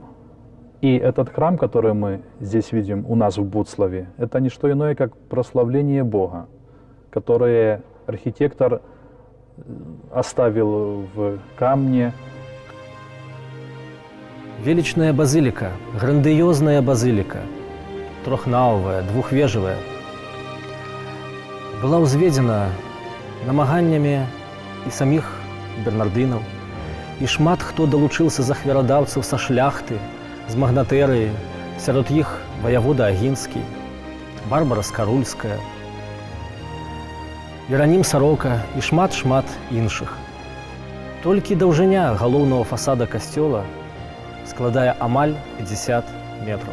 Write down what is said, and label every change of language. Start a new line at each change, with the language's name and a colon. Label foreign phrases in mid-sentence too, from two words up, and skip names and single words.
Russian: И этот храм, который мы здесь видим у нас в Буцлаве, это не что иное, как прославление Бога, которое архитектор оставил в камне.
Belarusian: Величная базилика, грандиозная базилика, трохнавая, двухвежевая, была узведена намаганнями и самих бернардынаў, и шмат хто долучился з ахвярадаўцаў са шляхты, з магнатэрыі, сярод іх ваявода Агінскі, Барбара Скарульская, Іранім Сарока і шмат-шмат іншых. Толькі даўжыня галоўнага фасада касцёла складае амаль 50 метраў.